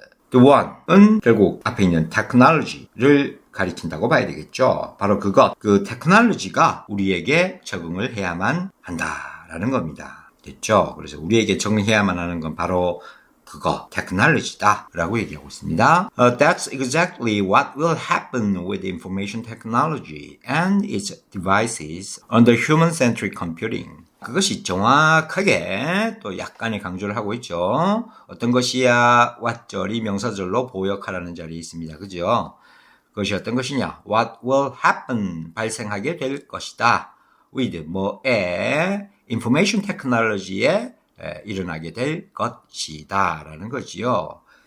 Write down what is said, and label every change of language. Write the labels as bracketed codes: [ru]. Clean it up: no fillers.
[en] The one [ko] 은 결국 앞에 있는 technology를 가리킨다고 봐야 되겠죠. 바로 그것, 그 테크놀로지가 우리에게 적응을 해야만 한다라는 겁니다. 됐죠? 그래서 우리에게 적응해야만 하는 건 바로 그거, 테크놀로지다 라고 얘기하고 있습니다. [en] That's exactly what will happen with information technology and its devices under human-centric computing. [ko] 그것이 정확하게 또 약간의 강조를 하고 있죠. 어떤 것이야? what절이 명사절로 보역하라는 자리에 있습니다. 그죠? 그것이 어떤 것이냐? [en] What will happen? [ko] 발생하게 될 것이다. with 뭐에 [en] information technology [ko] 에 일어나게 될 것이다 라는 거지요.